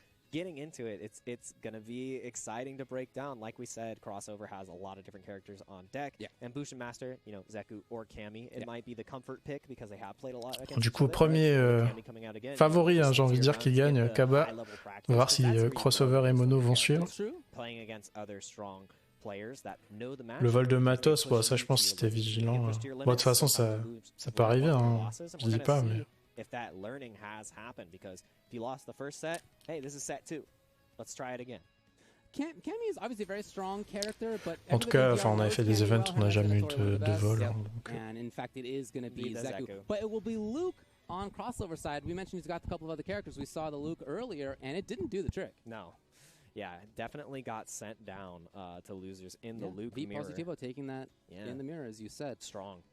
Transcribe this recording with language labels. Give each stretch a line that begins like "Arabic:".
English: Getting into it, it's going to be exciting to break down. Like we said, Crossover has a lot of different characters on deck. Yeah. And Bushin Master, you know, Zeku or Cammy, it might be the comfort pick because they have played a lot against
French: Du coup,
English: each other,
French: premier
English: right?
French: favori, hein, j'ai envie de dire qu'il gagne, Kaba. On va voir si Crossover et Mono vont suivre.
English: Playing against other strong players that know the match.
French: Le vol de matos, bon, ça je pense que c'était vigilant. Bon, de toute façon, ça peut arriver, hein. Je dis pas, mais...
English: If that learning has happened, because if you lost the first set, hey, this is set 2. Let's try it again. Cammy is obviously a very strong character, but
French: en tout cas, on avait fait des events, on n'a jamais eu de vol.
English: Yep.
French: Hein, donc...
English: And in fact, it is going to be Zeku. But it will be Luke on Crossover side. We mentioned he's got a couple of other characters. We saw the Luke earlier, and it didn't do the trick. No. Yeah, it definitely got sent down to losers in the Luke mirror. Positivo taking that in the mirror, as you said. Strong.